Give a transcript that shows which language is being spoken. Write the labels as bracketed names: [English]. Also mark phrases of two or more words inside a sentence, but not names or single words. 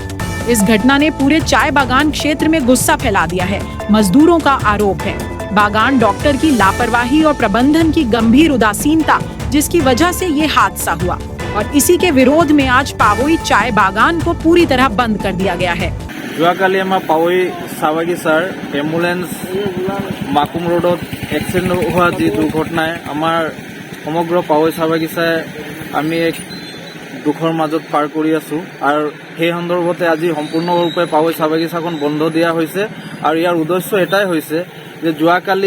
[Hindi] इस घटना ने पूरे चाय बागान क्षेत्र में गुस्सा फैला दिया है। मजदूरों का आरोप है बागान डॉक्टर की लापरवाही और प्रबंधन की गंभीर उदासीनता जिसकी वजह से ये हादसा हुआ और इसी के विरोध में आज पावोई चाय बागान को पूरी तरह बंद कर दिया गया है। [Assamese] যোৱাকালি আমাৰ পাৱৈ চাহ বাগিচাৰ এম্বুলেন্স মাকুম ৰোডত এক্সিডেণ্ট হোৱা যি দুৰ্ঘটনাই আমাৰ সমগ্ৰ পাৱৈ চাহ বাগিচাই আমি এক দুখৰ মাজত পাৰ কৰি আছোঁ আৰু সেই সন্দৰ্ভতে আজি সম্পূৰ্ণৰূপে পাৱৈ চাহ বাগিচাখন বন্ধ দিয়া হৈছে আৰু ইয়াৰ উদ্দেশ্য এটাই হৈছে যে যোৱাকালি